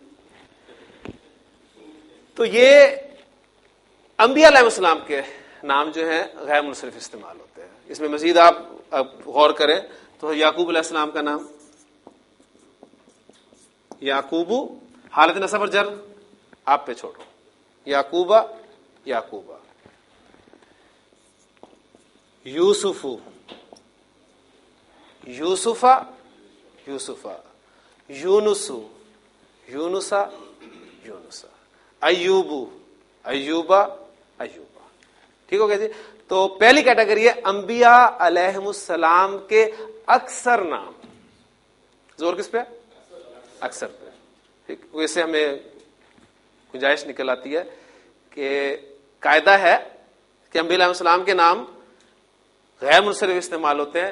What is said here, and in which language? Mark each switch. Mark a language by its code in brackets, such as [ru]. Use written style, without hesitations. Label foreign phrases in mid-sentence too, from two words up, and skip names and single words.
[ur] تو یہ انبیاء [ar] علیہ السلام [ur] کے نام جو ہیں غیر منصرف استعمال ہوتے ہیں. اس میں مزید آپ غور کریں تو یعقوب [ar] علیہ السلام [ur] کا نام یعقوب، حالت نصب اور جر آپ پہ چھوڑو، یعقوبہ، یعقوبہ. یوسف، یوسفہ، یوسفہ. یونس، یونسا، یونسا. ایوب، ایوبہ، ایوبہ. ٹھیک ہو گیا جی. تو پہلی کیٹیگری ہے انبیاء [ar] علیہم السلام [ur] کے اکثر نام. زور کس پہ؟ اکثر پہ. ٹھیک، اس سے ہمیں گنجائش نکل آتی ہے کہ قاعدہ ہے کہ انبیاء [ar] علیہ السلام [ur] کے نام غیر منصرف استعمال ہوتے ہیں.